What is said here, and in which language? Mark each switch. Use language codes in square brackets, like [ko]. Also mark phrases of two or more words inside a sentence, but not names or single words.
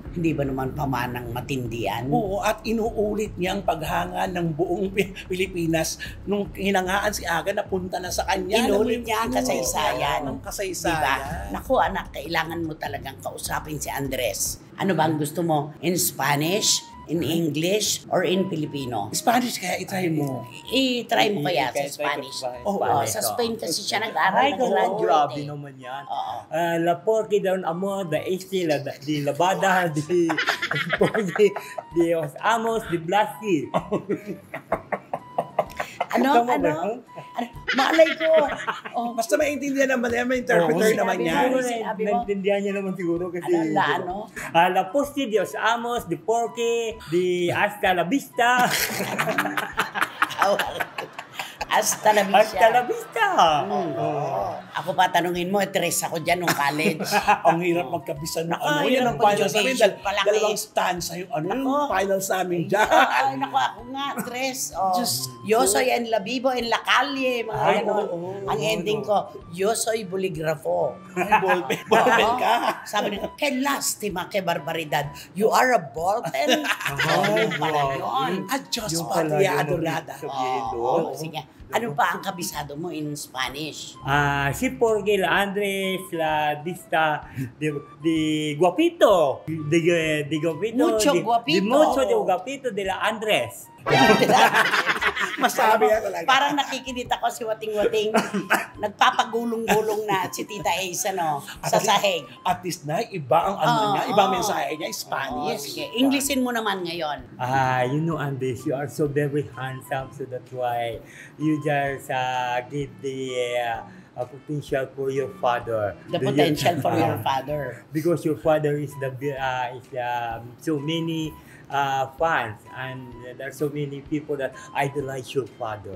[tl] Hindi ba naman pamanang matindian? Oo, at inuulit niya ang paghanga ng buong Pilipinas nung hinangaan si Aga na punta na sa kanya. Inulit niya ang kasaysayan. Ang kasaysayan. Diba? Naku anak, kailangan mo talagang kausapin si Andres. Ano ba ang gusto mo? [en] In Spanish? In English? Or in Filipino? [tl] Spanish kaya itry mo. I-try mo kaya sa Try ko Spanish. Oo, Sa Spain kasi siya nag-aral. Ay, nag-graduate grabe eh. naman yan. Oo. [es] La porque de un amor, de este, di lavada, di los amos, di Blasky. [tl] Ano? Malay ko. Oh. Basta maintindihan naman yan, may interpreter Oo, naman sinabi yan. mo. Sinabi mo. Naintindihan niya naman siguro kasi. Ano? [es] La poste, Dios amos, di porque, di hasta la vista. Hasta la vista. Hasta la vista. [tl] Ako pa tanungin mo, tres ako dyan nung college. Ang hirap magkabisan ng ano. hirap Yan ang final sa amin. conjugation pa lang Dalawang eh. stanza yung ano yung Nako. final sa amin dyan. Ay, naku, ako nga, tres. Oh. [es] Yo soy en la vivo, en la calle. [tl] Mga Ay, ganon. oo. Ang ending ko, yo soy buligrafo. Ay, ballpen ka. Sabi niya, [es] que lástima, que barbaridad. [en] You are a ballpen? [tl] Yun pala yun. At Diyos Yung pala [es] Patria [tl] yun ang [es] Adorada. [tl] sabihin doon. Sige. Ano pa ang kabisado mo [en] in Spanish? [es] Si porque la Andres, la vista, de guapito. De guapito. Mucho de guapito. mucho de guapito de la Andres. [tl] Masabi na talaga. Parang nakikinita ko si Wating-Wating. Nagpapagulong-gulong na si Tita Ace, sa sahig. At least na, iba ang niya, iba ang mensahe niya, Spanish. Sige, Englishin mo naman ngayon. [en] You know, Andres, you are so very handsome, so that's why you just give the potential for your father. The potential for your father. Because your father is so many fans, and there's so many people that idolize your father.